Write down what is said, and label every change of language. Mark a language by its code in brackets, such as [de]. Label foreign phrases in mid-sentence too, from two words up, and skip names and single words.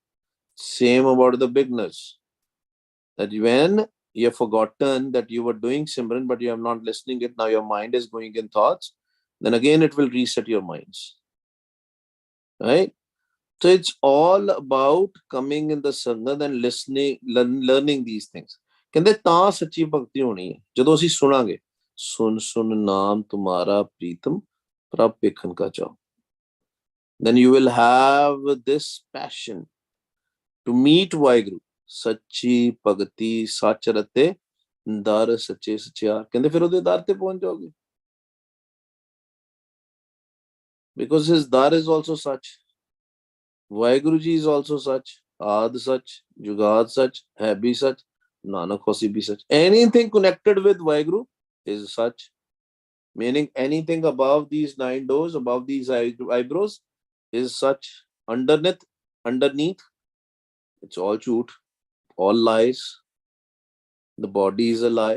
[en] Same about the beginners. That when you have forgotten that you were doing Simran, but you are not listening it, now your mind is going in thoughts, then again it will reset your minds. Right? So it's all about coming in the Sangha and listening, learning these things. [pa] ਕਹਿੰਦੇ ਤਾਂ ਸੱਚੀ ਭਗਤੀ ਹੋਣੀ ਹੈ ਜਦੋਂ ਅਸੀਂ ਸੁਣਾਂਗੇ ਸੁਨ ਸੁਨ ਨਾਮ ਤੁਮਾਰਾ ਪ੍ਰੀਤਮ ਪ੍ਰਭ ਵੇਖਣ ਕਾ ਚਾਓ. [en] Then you will have this passion to meet Vaheguru. [pa] ਸੱਚੀ ਭਗਤੀ ਸੱਚ ਰਤੇ ਦਰ ਸੱਚੇ ਸਚਿਆਰ. ਕਹਿੰਦੇ ਫਿਰ ਉਹਦੇ ਦਰ ਤੇ ਪਹੁੰਚ ਜਾਓਗੇ. [en] Because his dar is also such. Vaheguru ji is also such. [pa] ਆਦਿ ਸਚੁ, ਜੁਗਾਦਿ ਸਚੁ, ਹੈ ਭੀ ਸਚੁ, ਨਾਨਕ ਹੋਸੀ ਭੀ ਸਚੁ. [en] Anything connected with Vaheguru is such. meaning anything above these 9 doors, above these eyebrows, is such underneath, it's all truth, all lies. The body is a lie.